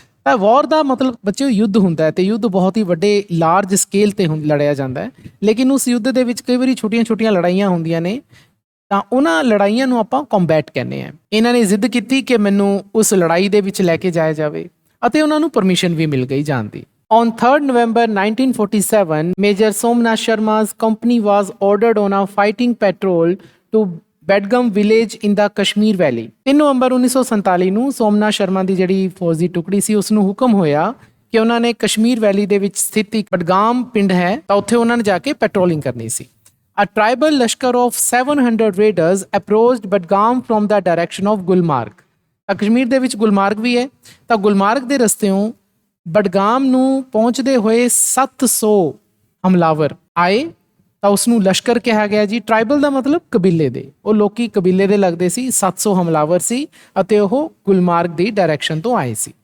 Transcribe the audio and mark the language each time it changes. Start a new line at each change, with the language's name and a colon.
Punjabi: ਤਾਂ ਵਾਰ ਦਾ ਮਤਲਬ ਬੱਚਿਓ ਯੁੱਧ ਹੁੰਦਾ ਹੈ, ਤੇ ਯੁੱਧ ਬਹੁਤ ਹੀ ਵੱਡੇ ਲਾਰਜ ਸਕੇਲ ਤੇ ਲੜਿਆ ਜਾਂਦਾ ਹੈ। ਲੇਕਿਨ ਉਸ ਯੁੱਧ ਦੇ ਵਿੱਚ ਕਈ ਵਾਰੀ ਛੋਟੀਆਂ-ਛੋਟੀਆਂ ਲੜਾਈਆਂ ਹੁੰਦੀਆਂ ਨੇ, ਤਾਂ ਉਹਨਾਂ ਲੜਾਈਆਂ ਨੂੰ ਆਪਾਂ ਕੰਬੈਟ ਕਹਿੰਦੇ ਹਾਂ। ਇਹਨਾਂ ਨੇ ਜ਼ਿੱਦ ਕੀਤੀ ਕਿ ਮੈਨੂੰ ਉਸ ਲੜਾਈ ਦੇ ਵਿੱਚ ਲੈ ਕੇ ਜਾਇਆ ਜਾਵੇ ਅਤੇ ਉਹਨਾਂ ਨੂੰ ਪਰਮਿਸ਼ਨ ਵੀ ਮਿਲ ਗਈ ਜਾਣ ਦੀ।
English: On 3rd November 1947, Major Somnath Sharma's company was ordered on a fighting patrol to Badgam village in the Kashmir valley.
Punjabi: 3 ਨਵੰਬਰ 1947 ਨੂੰ ਸੋਮਨਾਥ ਸ਼ਰਮਾ ਦੀ ਜਿਹੜੀ ਫੌਜ ਦੀ ਟੁਕੜੀ ਸੀ ਉਸ ਨੂੰ ਹੁਕਮ ਹੋਇਆ ਕਿ ਉਹਨਾਂ ਨੇ ਕਸ਼ਮੀਰ ਵੈਲੀ ਦੇ ਵਿੱਚ ਸਥਿਤ ਇੱਕ ਬਡਗਾਮ ਪਿੰਡ ਹੈ ਤਾਂ ਉੱਥੇ ਉਹਨਾਂ ਨੇ ਜਾ ਕੇ ਪੈਟਰੋਲਿੰਗ ਕਰਨੀ ਸੀ।
English: A tribal ਲਸ਼ਕਰ of 700 raiders approached Badgam from the direction of Gulmarg.
Punjabi: ਤਾਂ ਕਸ਼ਮੀਰ ਦੇ ਵਿੱਚ ਗੁਲਮਾਰਗ ਵੀ ਹੈ, ਤਾਂ ਗੁਲਮਾਰਗ ਦੇ ਰਸਤਿਓਂ ਬਡਗਾਮ ਨੂੰ ਪਹੁੰਚਦੇ ਹੋਏ 700 ਹਮਲਾਵਰ ਆਏ ਤਾਂ ਉਸ ਨੂੰ ਲਸ਼ਕਰ ਕਿਹਾ ਗਿਆ ਜੀ। ਟ੍ਰਾਈਬਲ ਦਾ ਮਤਲਬ ਕਬੀਲੇ ਦੇ, ਉਹ ਲੋਕੀ ਕਬੀਲੇ ਦੇ ਲੱਗਦੇ ਸੀ। 700 ਹਮਲਾਵਰ ਸੀ ਅਤੇ ਉਹ ਗੁਲਮਾਰਗ ਦੀ ਡਾਇਰੈਕਸ਼ਨ ਤੋਂ ਆਏ ਸੀ।